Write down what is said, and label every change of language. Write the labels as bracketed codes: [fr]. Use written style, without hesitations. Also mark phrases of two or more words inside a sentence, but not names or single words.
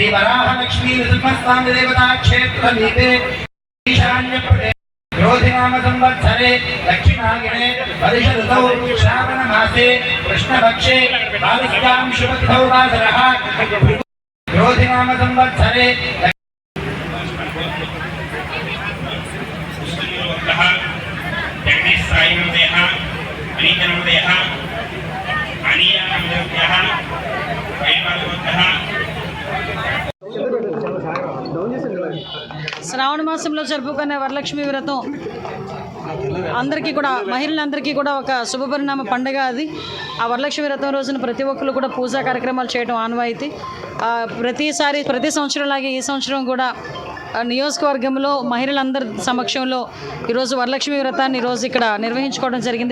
[sa] वराह लक्ष्मी नृसिंहस्वामी देवता क्षेत्र समीपे ईशान्य प्रदेश क्रोधिनाम संवत्सरे दक्षिणागिने वर्ष ऋतौ श्रावण मासे कृष्णपक्षे द्वादश्यां शुभतिथौ वासरः क्रोधिनाम संवत्सरे जगदीश साई महोदयः अनीतन महोदयः अनीया महोदयः जयपाल महोदयः [te] శ్రావణ మాసంలో జరుపుకునే వరలక్ష్మి వ్రతం అందరికీ కూడా మహిళలందరికీ కూడా ఒక శుభపరిణామ పండుగ అది. ఆ వరలక్ష్మి వ్రతం రోజున ప్రతి ఒక్కరు కూడా పూజా కార్యక్రమాలు చేయడం ఆనవాయితీ. ప్రతి సంవత్సరంలాగే ఈ సంవత్సరం కూడా నియోజకవర్గంలో మహిళలందరి సమక్షంలో ఈరోజు వరలక్ష్మి వ్రతాన్ని ఈరోజు ఇక్కడ నిర్వహించుకోవడం జరిగింది.